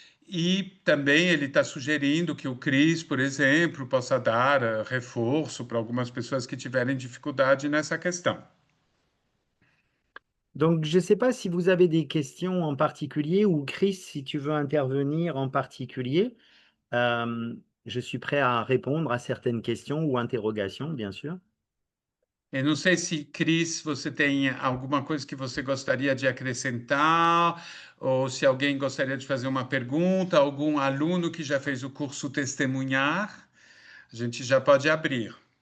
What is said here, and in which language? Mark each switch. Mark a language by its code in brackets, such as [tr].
[pt] E também ele está sugerindo que o Cris, por exemplo, possa dar reforço para algumas pessoas que tiverem dificuldade nessa questão. [fr] Donc, je ne sais pas si vous avez des questions en particulier ou Chris, si tu veux intervenir en particulier. Je suis prêt à répondre à certaines questions ou interrogations, bien sûr. [pt] Eu não sei se, Cris, você tem alguma coisa que você gostaria de acrescentar, ou se alguém gostaria de fazer uma pergunta, algum aluno que já fez o curso testemunhar, a gente já pode abrir.